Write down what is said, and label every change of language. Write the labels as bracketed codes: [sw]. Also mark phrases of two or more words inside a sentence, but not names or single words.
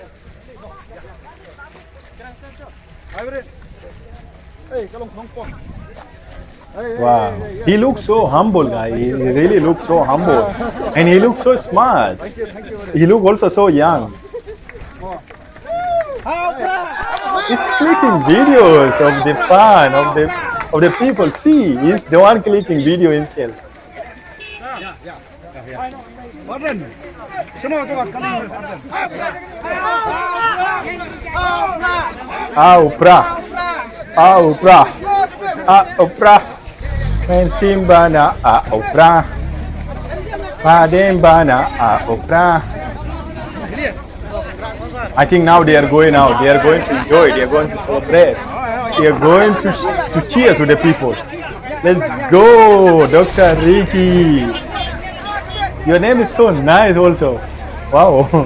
[en] Wow, he looks so humble, guy. He really looks so humble, and he looks so smart. He looks also so young. He's clicking videos of the fun of the people. See, he's the one clicking video himself. [kha] HA U PRAH, HA U PRAH, HA U PRAH, and Simbana, HA U PRAH, Padembana, HA U PRAH. [en] I think now they are going out. They are going to enjoy. They are going to celebrate. They are going to cheers with the people. Let's go, Dr. Ricky. Your name is so nice also. Wow.